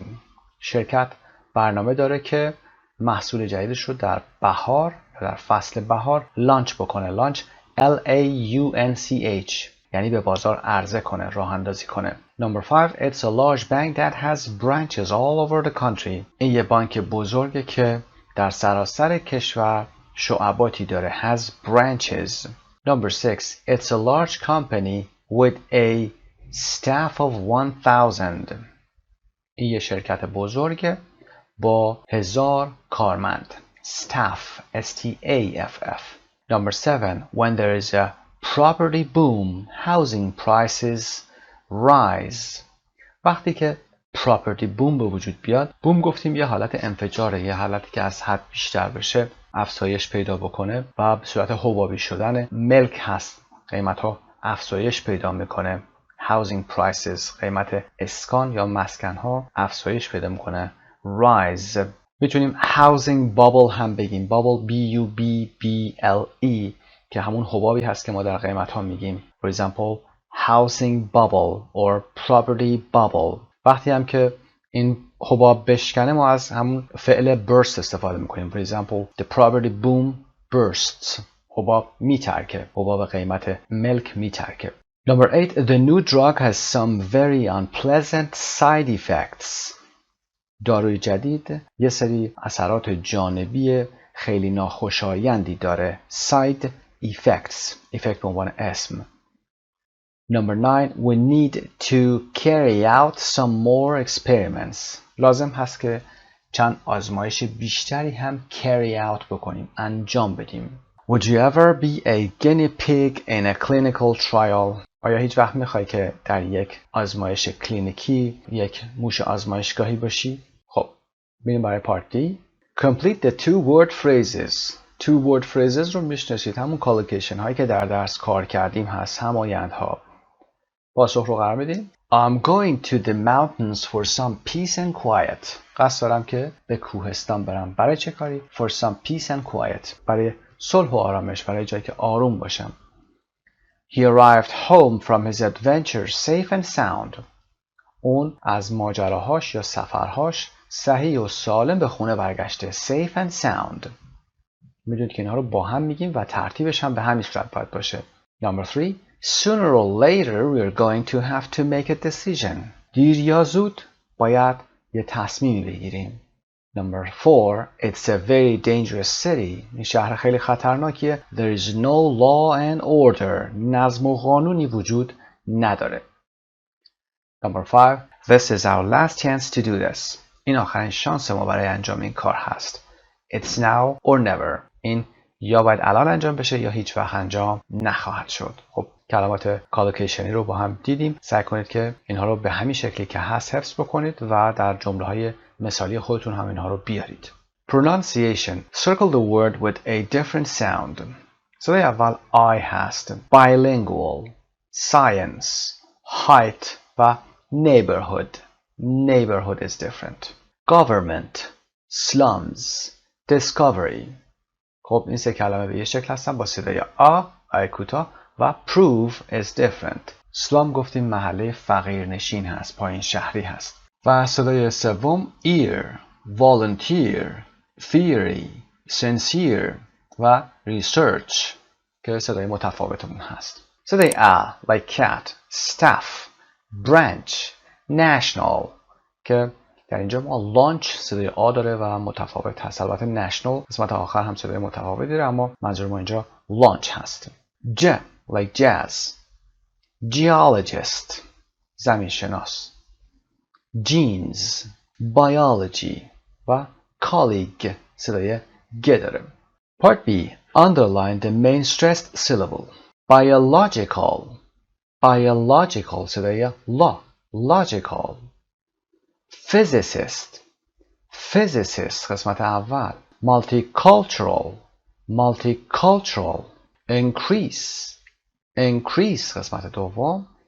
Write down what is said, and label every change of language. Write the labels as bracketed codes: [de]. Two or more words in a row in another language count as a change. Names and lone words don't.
[fa] شرکت برنامه داره که محصول جدیدش رو در بهار، در فصل بهار لانچ بکنه. لانچ L-A-U-N-C-H یعنی به بازار عرضه کنه، راه اندازی کنه. [en] Number 5. It's a large bank that has branches all over the country. [fa] این یه بانک بزرگه که در سراسر کشور شعباتی داره. [en] Has branches. Number 6. It's a large company with a staff of 1,000. [fa] این یه شرکت بزرگه با 1000 کارمند. [en] Staff. S-T-A-F-F. Number 7. When there is a property boom, housing prices rise. [fa] وقتی که [en] property boom [fa] به وجود بیاد، boom گفتیم یه حالت انفجاره، یه حالتی که از حد بیشتر بشه، افزایش پیدا بکنه و به صورت حبابی شدن ملک هست. قیمت ها افزایش پیدا میکنه. [en] housing prices [fa] قیمت اسکان یا مسکن ها افزایش پیدا میکنه. rise. میتونیم [en] housing bubble [fa] هم بگیم. bubble B-U-B-B-L-E که همون حبابی هست که ما در قیمت ها میگیم. [en] For example, housing bubble or property bubble. [fa] وقتی هم که این حباب بشکنه ما از همون فعل burst استفاده میکنیم. [en] For example, the property boom bursts. [fa] حباب میترکه. حباب قیمت ملک میترکه. [en] Number 8. The new drug has some very unpleasant side effects. [fa] داروی جدید یه سری اثرات جانبی خیلی ناخوشایندی داره. [en] Side effects. [fa] effect به عنوان اسم. [en] Number 9. We need to carry out some more experiments. [fa] لازم هست که چند آزمایش بیشتری هم [en] carry out [fa] بکنیم. انجام بدیم. [en] Would you ever be a guinea pig in a clinical trial? [fa] آیا هیچ وقت میخوای که در یک آزمایش کلینیکی یک موش آزمایشگاهی باشی؟ خب میریم برای [en] part D. Complete the two word phrases. Two word phrases [fa] رو میشناسید، همون کالوکیشن هایی که در درس کار کردیم هست، همایندها. پاسخ رو قرار میدیم. [en] I'm going to the mountains for some peace and quiet. [fa] قصد دارم که به کوهستان برم. برای چه کاری؟ [en] For some peace and quiet. [fa] برای صلح و آرامش، برای جایی که آروم باشم. [en] He arrived home from his adventure safe and sound. [fa] اون از ماجراهاش یا سفرهاش صحیح و سالم به خونه برگشته. [en] Safe and sound. [fa] میدونید که اینها رو با هم میگیم و ترتیبش هم به همین صورت باید باشه. [en] Number 3. Sooner or later we're going to have to make a decision. [fa] دیر یا زود باید یه تصمیمی بگیریم. [en] Number 4. It's a very dangerous city. [fa] این شهر خیلی خطرناکیه. [en] There is no law and order. [fa] نظم و قانونی وجود نداره. [en] Number 5. This is our last chance to do this. [fa] این آخرین شانس ما برای انجام این کار هست. [en] It's now or never. [fa] این یا باید الان انجام بشه یا هیچ وقت انجام نخواهد شد. خب کلمات کالوکیشنی رو با هم دیدیم. سعی کنید که اینها رو به همین شکلی که هست حفظ بکنید و در جمله‌های مثالی خودتون هم اینها رو بیارید. [en] Pronunciation. Circle the word with a different sound. [fa] صدای اول I هست. [en] Bilingual. Science. Height و neighborhood. Neighborhood is different. Government. Slums. Discovery. [fa] خب این سه کلمه به یه شکل هستن با صدای آی کوتاه و [en] prove is different. [fa] slum گفتیم محله فقیرنشین هست، پایین شهری هست. و صدای سوم [en] ear, volunteer, theory, sincere [fa] و research که صدای متفاوتمون هست. صدای [en] like cat, staff, branch, national [fa] که در اینجا ما لانچ صدای داره و متفاوت هست. البته نشنال قسمت آخر هم صدای متفاوتی داره اما منظور ما اینجا لانچ هست. [en] like jazz, geologist [fa] زمین شناس, [en] genes, biology و colleague صدای داره. Part B. Underline the main stressed syllable. Biological صدای logical. [fa] Physicist قسمت اول. [en] Multicultural. Increase [fa] قسمت دوم.